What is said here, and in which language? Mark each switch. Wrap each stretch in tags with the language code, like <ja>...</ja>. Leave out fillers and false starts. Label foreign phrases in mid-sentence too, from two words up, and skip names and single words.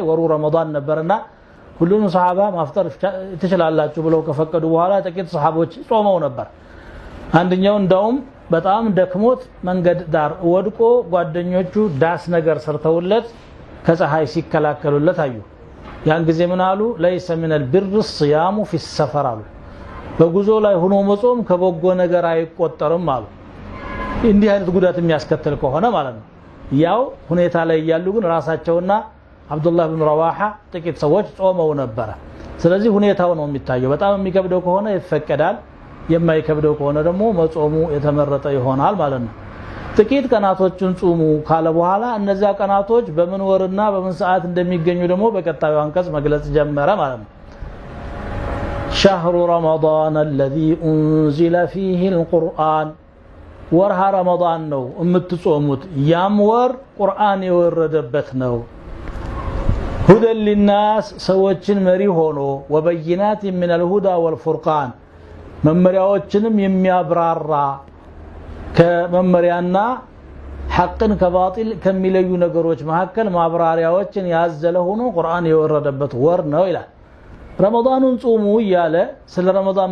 <am>ወሩ ረመዳን ነበርና ሁሉም ሱሐባ ማፍጠር ትችላላችሁ ብለው ከፈቀዱ በኋላ ጥቂት ሱሐቦች ጾመው ነበር አንደኛው እንደውም በጣም ደክሞት መንገድ ዳር ወድቆ ጓደኞቹ ዳስ ነገር ሰርተውለት ከፀሐይ ሲከላከሉለት አዩ ያን ጊዜ ምን አሉ</am> <ar>ليس من البر الصيام في السفر</ar> <am>አሉ በጉዞ ላይ ሆኖ መጾም ከበጎ ነገር አይቆጠርም አሉ እንዲህ አይነት ጉዳት የሚያስከትል ከሆነ ማለት ነው ያው ሁኔታ ላይ ያሉ ግን ራሳቸውና አብዱላህ ኢብኑ ረዋሃ ጥቂት ሰዎች ጾመው ነበር ስለዚህ ሁኔታው ነው የሚታየው በጣም የሚከብደው ከሆነ ይፈቀዳል የማይከብደው ከሆነ ደግሞ መጾሙ የተመረጠ ይሆናል ማለት ነው ጥቂት ቀናቶችን ጾሙ ካለ በኋላ እነዛ ቀናቶች በምን ወርና በምን ሰዓት እንደሚገኙ ደግሞ በቀጣዩ አንቀጽ መግለጽ ጀመረ ማለት ነው</am> <ar>شهر رمضان الذي انزل فيه القرآن</ar> <am>ወርሃ ረመዳን ነው የምትጾሙት ያም ወር ቁርአን የወረደበት ነው</am> <ar>هدى للناس</ar> <am>ሰዎችን መሪ ሆኖ</am> <ar>وبينات من الهدى والفرقان</ar> <am>መመሪያዎችንም የሚያብራራ ከመመሪያና ሐቅን ከባጢል ከሚለዩ ነገሮች መካከል ማብራሪያዎችን ያዘለ ሆኖ ቁርአን የወረደበት ወር ነው ይላል ረመዳኑን ጾሙ ይያለ ስለ ረመዳን</am>